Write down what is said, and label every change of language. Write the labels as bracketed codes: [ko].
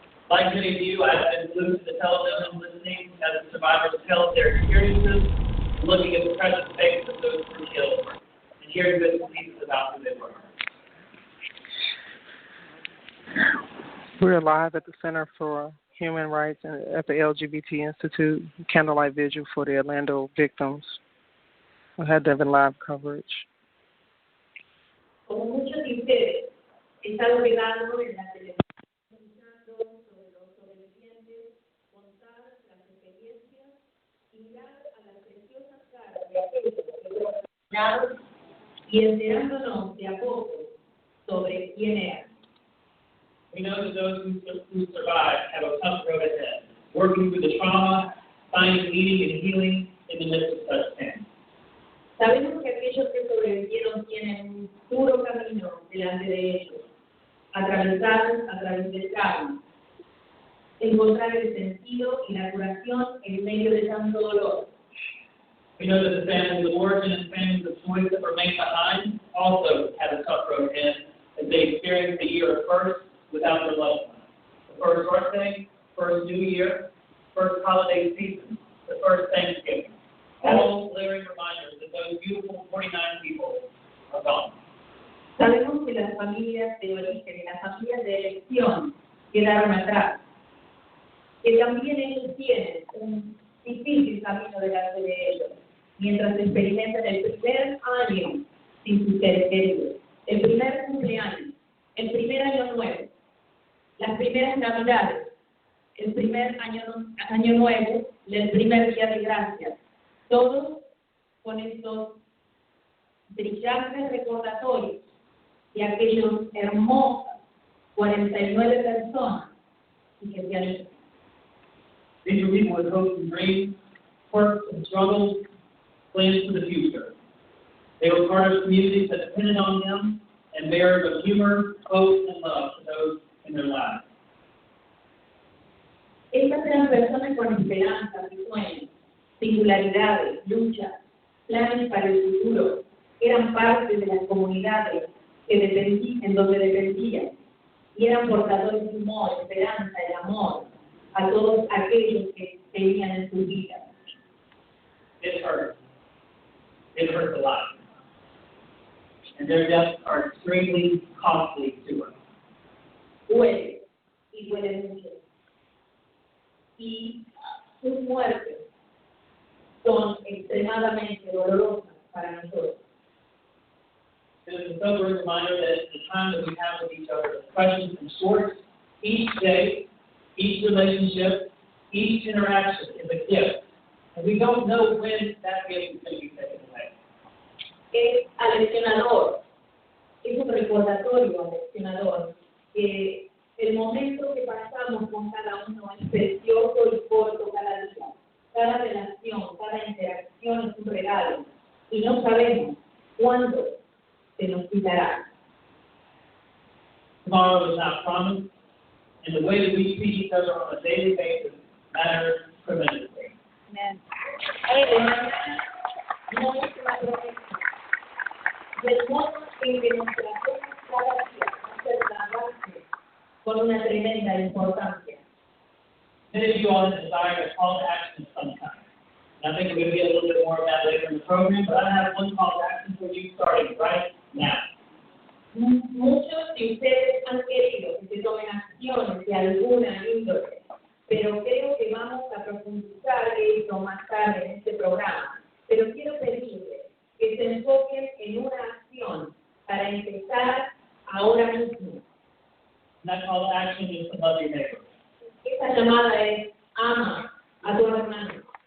[en] Like many of you, I've been glued to the television listening as the survivors tell their experiences, looking at the precious faces of those who were killed, and hearing bits and pieces about who they were. We're live at the Center for Human Rights and at the LGBT Institute, Candlelight Vigil for the Orlando victims. We had to have live coverage. [es] Como muchos de ustedes, he estado pegando en la televisión sobre los sobrevivientes, contar las experiencias y mirar a las preciosas caras de aquellos que fueron asesinados y enterándonos de a poco sobre quién eran. [en] We know that those who survived have a tough road ahead, working through the trauma, finding meaning and healing in the midst of such pain. [es] Sabemos que aquellos que sobrevivieron tienen un duro camino delante de ellos, atravesar a través del trauma, encontrar el sentido y la curación en medio de tanto dolor. [en] We know that the families of origin and families of choice that remain behind also have a tough road ahead as they experience the year of first without their loved ones. The first birthday, first New Year, first holiday season, the first Thanksgiving. All glaring reminders that those beautiful 49 people are gone. [es] Sabemos que las familias de origen y las familias de elección quedaron atrás, que también ellos tienen un difícil camino delante de ellos, mientras experimentan el primer año sin sus seres queridos, el primer cumpleaños, el primer año nuevo, las primeras navidades, el primer año nuevo, el primer día de gracias, todos con estos brillantes recordatorios de aquellos hermosos 49 personas y que se han ido. [en] These are people with hopes and dreams, quirks and struggles, plans for the future. They were part of communities that depended on them and bearers of humor, hope, and love to those in their lives. [es] Estas eran personas con esperanzas y sueños, singularidades, luchas, planes para el futuro. Eran parte de las comunidades en donde dependían y eran portadores de humor, esperanza y amor a todos aquellos que tenían en su vida. [en] It hurts. It hurts a lot. And their deaths are extremely costly to us. [es] Duele y duele mucho. Y sus muertes son extremadamente dolorosas para nosotros. [en] It is a sobering reminder that the time that we have with each other is precious and short. Each day, each relationship, each interaction is a gift. And we don't know when that gift is going to be taken away. [es] Es aleccionador, es un recordatorio aleccionador que el momento que pasamos con cada uno es precioso y corto cada día. Cada relación, cada interacción es un regalo y no sabemos cuándo se nos quitará. [en] Tomorrow is not promised, and the way that we treat each other on a daily basis matters tremendously. Amen. [es] El mañana no es una promesa. Del modo en que nuestra fe cada día hace la base con una tremenda importancia. [en] Many of you all have desired a call to action of some kind. And I think we're going to get a little bit more of that later in the program, but I have one call to action for you starting right now. [es] Muchos de ustedes han querido que se tomen acciones de alguna índole, pero creo que vamos a profundizar eso más tarde en este programa. Pero quiero pedirles que se enfoquen en una acción para empezar ahora mismo. [en] And that call to action is to love your neighbor. [es] Esta llamada es ama a tu hermano.